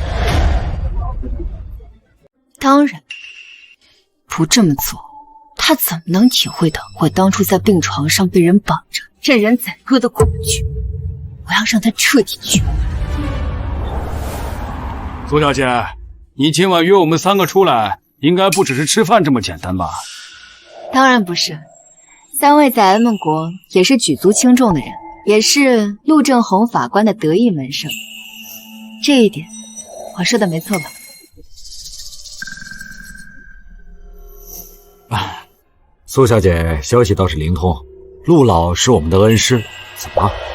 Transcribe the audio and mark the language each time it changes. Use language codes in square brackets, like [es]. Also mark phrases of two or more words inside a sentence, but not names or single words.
[zh] 當然，不這麼做，他怎麼能體會到我當初在病床上被人綁着、任人宰割的恐懼？我要讓他徹底絕望。蘇小姐，你今晚約我們3個出來，應該不只是吃飯這麼簡單吧？當然不是，3位在 M 國也是舉足輕重的人，也是陸正宏法官的得意門生。這一點，我說的沒錯吧？蘇小姐，消息倒是靈通，陸老是我們的恩師，怎麼？